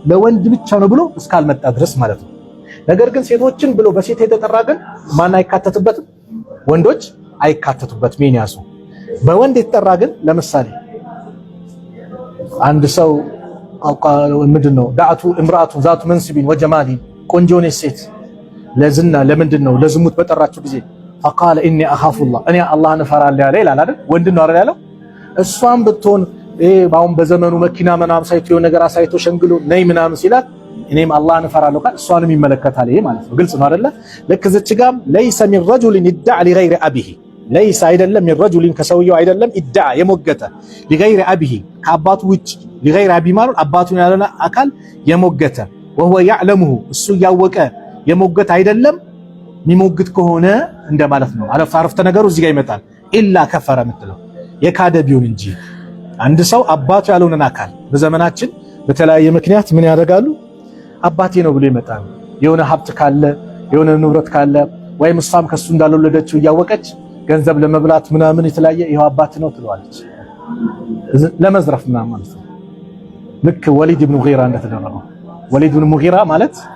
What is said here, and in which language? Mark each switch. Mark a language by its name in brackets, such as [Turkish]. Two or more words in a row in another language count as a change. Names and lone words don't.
[Amharic] ለወንድ ብቻ ነው ብሎ እስካልመጣ ድረስ ማለት ነው። ነገር ግን ሴቶችን ብሎ በሴት የተጠራ ግን ማን አይካተትበትም? ወንዶች አይካተቱበትም። ይያሱ በወንድ የተጠራ ግን ለምሳሌ አንድ ሰው ምንድነው [Arabic] دعته امرأة ذات منصب وجمال [Amharic] ቆንጆ ነች ሴት ለዝና ለምንድነው ለዝሙት በጠራችው ጊዜ [Arabic] فقال اني اخاف الله [Amharic] እኔ አላህን እፈራለሁ ያለ ይላል አይደል? ወንድ ነው አይደል ያለው? እሷም ብትሆን ባውን በዘመኑ መኪና ምናምን ሳይቶ ነገር አሳይቶ ሸንግሎ ነይ ምናምን ሲላት እኔም አላህን እፈራለሁ ካል እሷንም ይመለከታል። ይሄ ማለት ነው። ግልጽ ነው አይደለ? ልክ እዚች ጋም [Arabic] ليس من رجل يدعي لغير ابيه ليس [Amharic] አይደለም [Arabic] من رجل [Amharic] ከሰውየው አይደለም يدعي የሞገተ [Arabic] لغير ابيه [Amharic] ከአባቱ ውጭ [Arabic] لغير ابي [Amharic] ማለት አባቱን ያለና አካል የሞገተ [Arabic] وهو يعلمه [Amharic] እሱ ያወቀ የሞገተ አይደለም የሚሞግት ከሆነ እንደማለት ነው። አረፍተ ነገሩ እዚህ ጋር ይመጣል። [Arabic] إلا كفر [Amharic] የምትለው የካደ ቢሆን እንጂ አንድ ሰው አባቱ ያልሆነን አካል በዘመናችን በተለያየ ምክንያት ምን ያደርጋሉ? አባቴ ነው ብሎ ይመጣሉ። የሆነ ሀብት ካለ የሆነ ንብረት ካለ ወይም እሷም ከሱ እንዳልወለደችው እያወቀች ገንዘብ ለመብላት ምናምን የተለያየ ይሄው አባት ነው ትለዋለች። ለመዝረፍ ምናምን ማለት ነው። ልክ ወሊድ ኢብኑ ሙጊራ እንደተደረገው። ወሊድ ኢብኑ ሙጊራ ማለት